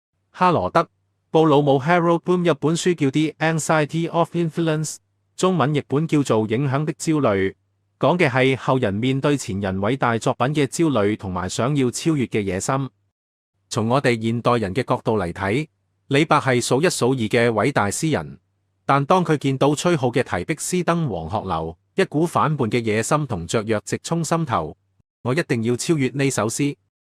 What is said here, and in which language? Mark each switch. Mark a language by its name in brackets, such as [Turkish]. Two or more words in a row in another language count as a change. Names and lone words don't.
[Cantonese] 哈羅德·布魯姆 Harold Bloom 有本書叫《The Anxiety of Influence》，中文譯本叫做《影響的焦慮》，講嘅係後人面對前人偉大作品嘅焦慮同埋想要超越嘅野心。從我哋現代人嘅角度嚟睇，李白係數一數二嘅偉大詩人，但當佢見到崔顥嘅提壁詩《登黃鶴樓》，一股反叛嘅野心同雀躍直衝心頭，我一定要超越呢首詩。